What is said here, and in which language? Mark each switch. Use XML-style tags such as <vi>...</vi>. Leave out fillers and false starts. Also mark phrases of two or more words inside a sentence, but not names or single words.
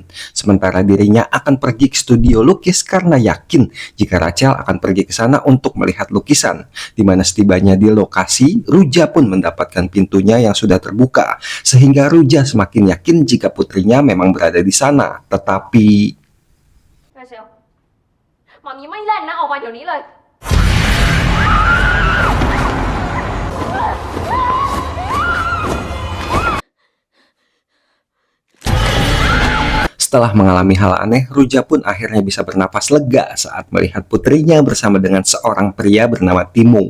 <id>Sementara dirinya akan pergi ke studio lukis karena yakin jika Rachel akan pergi ke sana untuk melihat lukisan. Di mana setibanya di lokasi, Ruja pun mendapatkan pintunya yang sudah terbuka, sehingga Ruja semakin yakin jika putrinya memang berada di sana. Tetapi</id> <th>มามีไม่เล่นนะออกมาเดี๋ยวนี้เลย</th> <id>Setelah mengalami hal aneh, Ruja pun akhirnya bisa bernapas lega saat melihat putrinya bersama dengan seorang pria bernama Timo.</id>